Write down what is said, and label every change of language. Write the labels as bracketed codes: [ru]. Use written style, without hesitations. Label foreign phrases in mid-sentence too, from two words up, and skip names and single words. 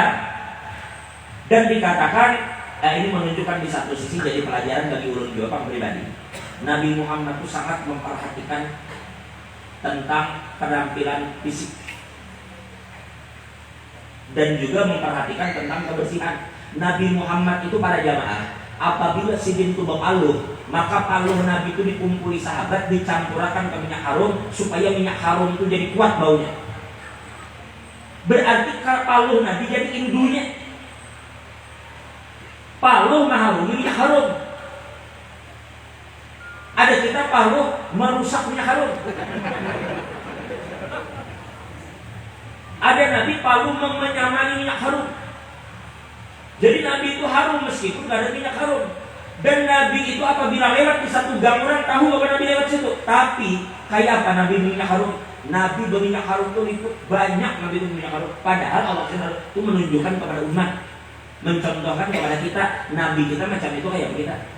[id] Dan dikatakan, ini menunjukkan di satu sisi jadi pelajaran bagi ulun Jawa pribadi. Nabi Muhammad itu sangat memperhatikan tentang penampilan fisik dan juga memperhatikan tentang kebersihan. Nabi Muhammad itu para jamaah, apabila sidin itu berpaluh, maka paluh Nabi itu dikumpuli sahabat, dicampurkan ke minyak harum supaya minyak harum itu jadi kuat baunya. Berarti paluh Nabi jadi indunya. Paluh mengharumi minyak harum. Ada kita paluh merusak minyak harum. Ada Nabi paluh menyamai minyak harum. Jadi Nabi itu harum meskipun tidak ada minyak harum. Dan Nabi itu apabila lewat di satu gang orang tahu bahwa Nabi lewat situ. Tapi kayak apa Nabi minyak harum? Nabi berminyak harum itu liput banyak Nabi itu minyak harum. Padahal Allah itu menunjukkan kepada umat, mencontohkan kepada kita, Nabi kita macam itu kayak kita.